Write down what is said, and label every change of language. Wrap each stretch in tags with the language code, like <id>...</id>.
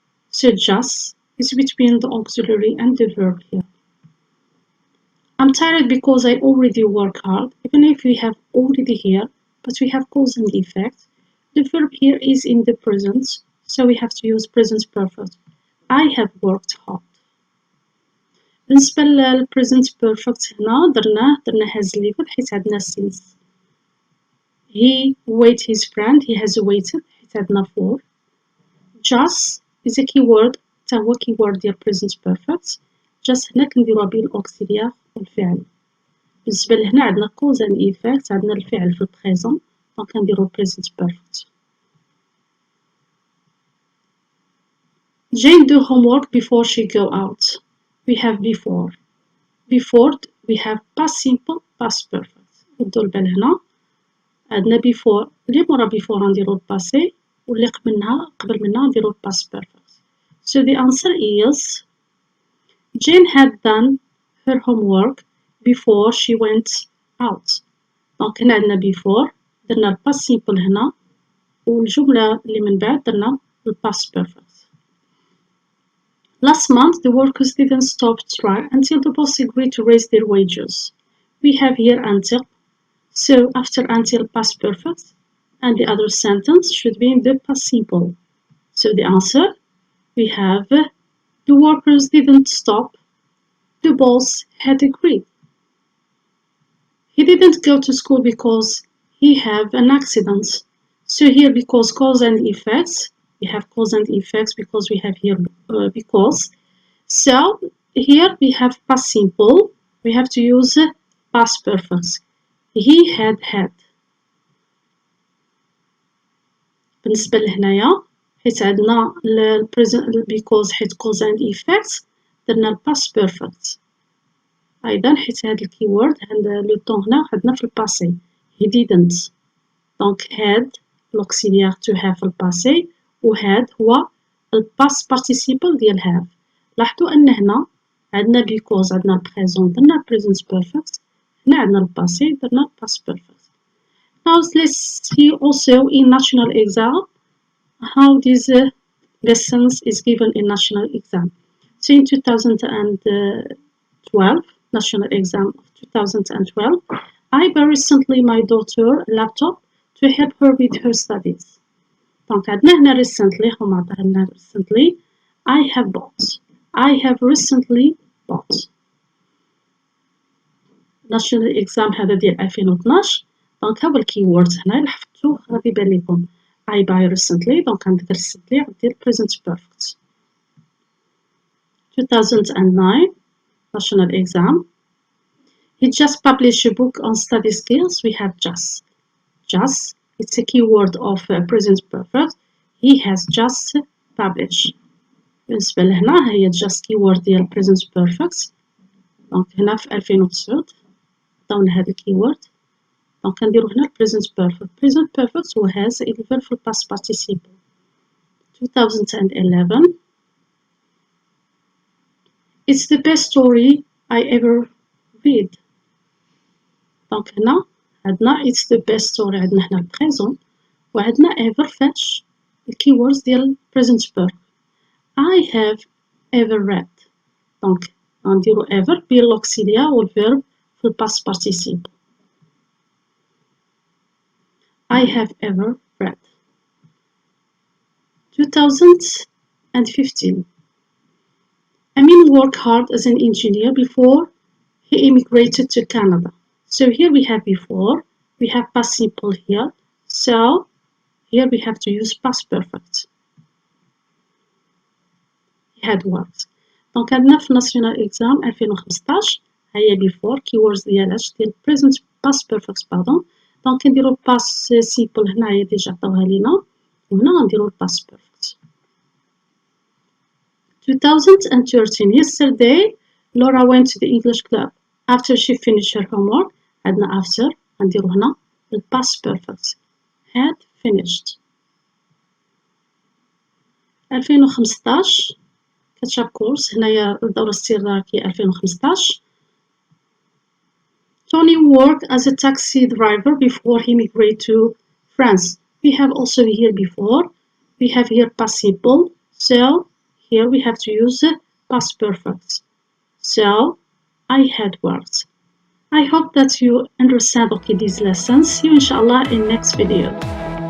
<en>So just is between the auxiliary and the verb here. I'm tired because I already work hard. Even if we have already here, but we have cause and effect. The verb here is in the present, so we have to use present perfect. I have worked hard.</en> <ar>بالنسبة للpresent perfect هنا درنا</ar> <en>has lived</en> <ar>حيت عندنا since.</ar> <en>He waited his friend. He has waited</en> <ar>حيت عندنا</ar> <en>for. Just is a keyword</en> <ar>تا هو</ar> <en>keyword ديال present perfect.</en> <ar>just هنا كنديروها بين الأوكسيليار والفعل. بالنسبة لهنا عندنا</ar> <en>cause and effect</en> <ar>عندنا الفعل في البريزون دونك كنديرو present perfect.</ar> <en>Jane do homework before she go out. We have before. Before we have past simple past perfect.</en> <ar>ردوا البال هنا عندنا before اللي مورا before غنديرو الباسي واللي قبل منها نديرو past perfect.</ar> <en>So the answer is Jane had done her homework before she went out.</en> <ar>دونك هنا عندنا before درنا الباس simple هنا والجملة اللي من بعد درنا الباس perfect.</ar> <en>Last month the workers didn't stop strike until the boss agreed to raise their wages. We have here until. So after until past perfect and the other sentence should be in the past simple. So the answer we have the workers didn't stop. The boss had agreed. He didn't go to school because he had an accident. So here because cause and effects, we have cause and effects because we have here because. So here we have past simple. We have to use past perfect. He had.</en> <ar>بالنسبة لهنايا حيت عندنا because حيت</ar> <en>cause and effects</en> <ar>درنا الباست بيرفكت. أيضا حيت هاد الكيورد عند لو طون هنا خدنا في الباسي</ar> <en>he didn't.</en> <ar>دونك had l'auxiliaire to have في الباسي و had هو الباست participle ديال have. لاحظوا أن هنا عندنا because عندنا البريزون درنا present perfect هنا عندنا الباسي درنا past perfect.</ar> <en>Now let's see also in national exam how these lessons is given in national exam. So in 2012 national exam of 2012. I bought recently my daughter a laptop to help her with her studies.</en> <ar>دونك عندنا هنا recently هما عطاها لنا recently.</ar> <en>I have bought. I have recently bought.</en> <ar>national exam هذا ديال 2012. دونك هاو الكيوردز هنا اللي حفظتو غادي يبان لكم.</ar> <en>I buy recently.</en> <ar>دونك عندك recently غدير present perfect.</ar> <en>2009 national exam. He just published a book on study skills. We have just. Just. It's a keyword of present perfect. He has just published.</en> <ar>بالنسبة لهنا هي just keyword ديال present perfect. دونك هنا في 2009 عطاونا هذا الكيورد. دونك كنديرو هنا present perfect.</ar> <en>present perfect هو has اللي verb في past participle. 2011. It's the best story I ever read.</en> <ar>دونك هنا عندنا</ar> <en>it's the best story.</en> <ar>عندنا هنا البريزون وعندنا ever فاش الكيوردز ديال present perfect.</ar> <en>I have ever read.</en> <ar>دونك غنديرو ever بالأوكسيليا والverb في past participle.</ar> <en>I have ever read. 2015. Amin worked hard as an engineer before he immigrated to Canada. So here we have before, we have past simple here. So here we have to use past perfect. He had worked.</en> <ar>دونك عندنا في</ar> <en>national exam 2015 هي before keywords ديالاش ديال present past perfect pardon.</en> <ar>دونك نديرو past simple هنايا ديجا عطاوها لينا وهنا غنديرو past perfect.</ar> <en>2013. Yesterday Laura went to the English club after she finished her homework.</en> <ar>عندنا after غنديرو هنا past perfect.</ar> <en>had finished.</en> <ar>2015 كتشاب كورس هنايا الدورة الاستدراكية 2015.</ar> <en>Tony worked as a taxi driver before he migrated to France. We have also here before. We have here past simple. So here we have to use past perfect. So I had worked. I hope that you understand these lessons. See you inshallah in next video.</en>